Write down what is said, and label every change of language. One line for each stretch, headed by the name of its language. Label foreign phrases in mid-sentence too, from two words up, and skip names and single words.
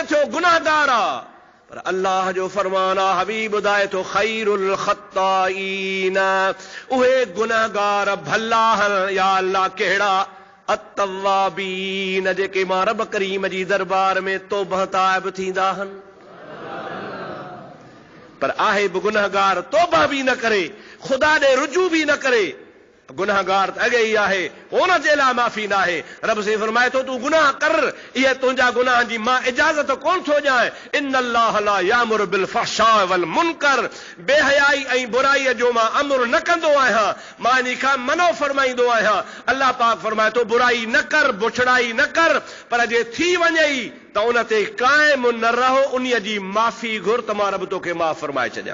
Sindhi: गुनाहगार आहे, पर पर अल्लाह जो फरमान आहे, हबीब ॿुधाए थो
Arabic: خير الخطائين,
Sindhi: उहे गुनहगार भला आहिनि या अल्लाह कहिड़ा, अत्तवाबीन जेके मां रब करीम जी दरबार में तौबह ताइब थींदा आहिनि। पर आहे बि गुनहगार, तौबह बि न करे, ख़ुदा ॾे रुजू बि न करे, गुनहगार त अॻे ई आहे, हुन जे लाइ माफ़ी न आहे। रब से फरमाए थो तूं गुनाह कर, इहे तुंहिंजा गुनाह जी मां इजाज़त कोन थो ॾियां।
Arabic: إن الله لا يأمر بالفحشاء والمنكر,
Sindhi: बेहयाई ऐं बुराईअ जो मां अमर न कंदो आहियां, मां इन खां मनो फरमाईंदो आहियां। अल्लाह पाक फरमाए थो बुराई न कर, बुछड़ाई न कर, पर जे थी वञे त उन ते क़ाइम न रहो, उन जी माफ़ी घुर त मां रब तोखे माफ़ फरमाए छॾियां।